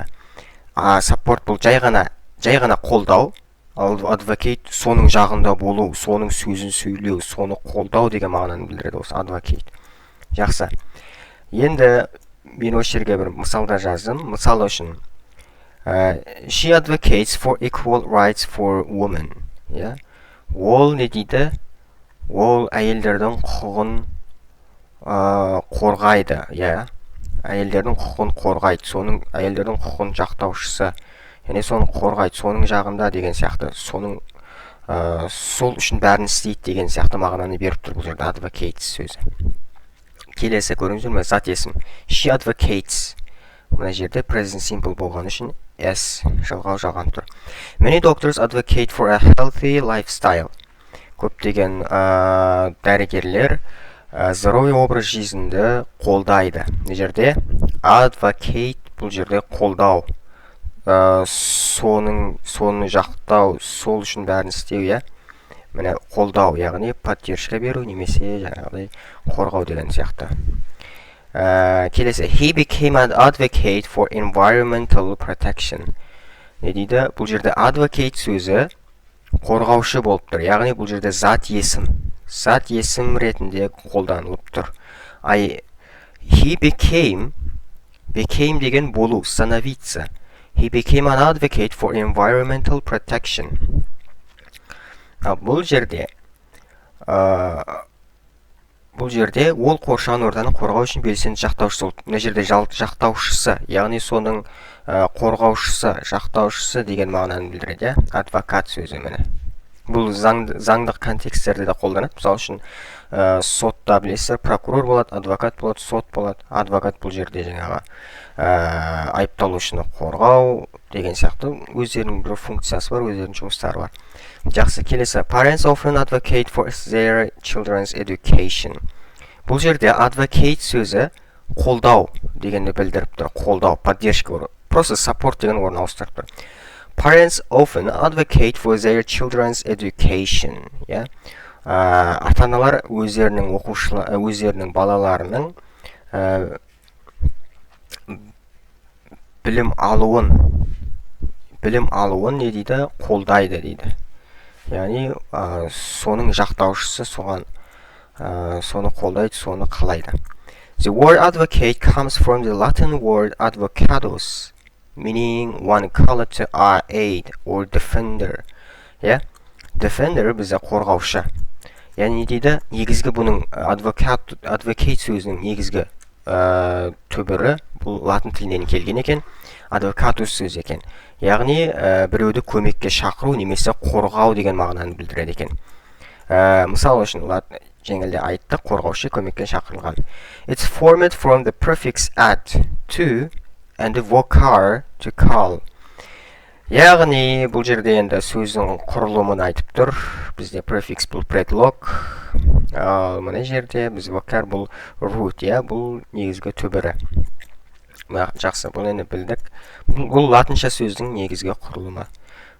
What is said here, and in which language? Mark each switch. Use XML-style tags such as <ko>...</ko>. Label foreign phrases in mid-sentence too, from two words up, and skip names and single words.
<kk>Support бұл жай ғана қолдау, ал advocate соның жағында болу, соның сөзін сөйлеу, соны қолдау деген мағынаны білдіреді осы advocate. Жақсы. Енді мен осы жерге бір мысалда жаздым. Мысалы үшін,</kk> <en>she advocates for equal rights for women.</en> <kk>Ол не дейді? Ол әйелдердің құқығын қорғайды, әйелдердің құқығын қорғайды, соның әйелдердің құқығын жақтаушысы, және соны қорғайды, соның жағында деген сияқты, соның сол үшін бәрін істейді деген сияқты мағынаны беріп тұр бұл жерде advocate сөзі. Келесі көріңіздер ме? Зат есім.</kk> <en>She advocates.</en> <kk>Мына жерде</kk> <en>present simple</en> <kk>болған үшін S жалғау жалған тұр.</kk> <en>Many doctors advocate for a healthy lifestyle.</en> <kk>Көптеген дәрігерлер</kk> <ru>здоровый образ жизньді</ru> <kk>қолдайды. Мына жерде advocate бұл жерде қолдау, соны жақтау, сол үшін бәрін істеу, міне қолдау, яғни поддержка беру немесе жаңағыдай қорғау деген сияқты. Келесі,</kk> <en>he became an advocate for environmental protection.</en> <kk>Не дейді? Бұл жерде advocate сөзі қорғаушы болып тұр, яғни бұл жерде зат есім ретінде қолданылып тұр.</kk> <en>He became</en> <kk>деген болу, становиться.</kk> <en>He became an advocate for environmental protection.</en> <kk>Бұл жерде ол қоршаған ортаны қорғау үшін белсенді жақтаушысы. Мына жерде жақтаушысы, яғни соның қорғаушысы, жақтаушысы деген мағынаны білдіреді, адвокат сөзі міне. Бұл заңдық контексттерде де қолданады. Мысалы үшін сотта білесіздер, прокурор болады, адвокат болады, сот болады. Адвокат бұл жерде жаңағы айыпталушыны қорғау деген сияқты өздерінің бір функциясы бар, өздерінің жұмыстары бар. Жақсы, келесі.</kk> <en>Parents often advocate for their children's education.</en> <kk>Бұл жерде advocate сөзі қолдау дегенді білдіріп тұр. Қолдау,</kk> <ru>поддержка, просто</ru> <kk>support деген орын ауыстырып тұр.</kk> <en>Parents often advocate for their children's education.</en> <kk>Ата-аналар өздерінің балаларының білім алуын не дейді? Қолдайды дейді. Яғни соның жақтаушысы, соны қолдайды, соны қалайды.</kk> <en>The word advocate comes from the Latin word advocatus, meaning one called to aid or defender.</en> <kk>Defender бізде қорғаушы. Яғни дейді, негізгі бұның advocate сөзінің негізгі түбірі бұл латын тілінен келген екен, advocatus сөз екен. Яғни біреуді көмекке шақыру немесе қорғау деген мағынаны білдіреді екен. Мысалы үшін жеңілде айтты, қорғаушы көмекке шақырылған.</kk> <en>It's formed from the prefix at, to, and the vocar, to call.</en> <kk>Яғни бұл жерде енді сөздің құрылымын айтып тұр. Бізде prefix бұл предлог. Мына жерде біз vocar бұл root, бұл негізгі түбірі. Жақсы, бұл енді білдік. Бұл латынша сөздің негізгі құрылымы.</kk>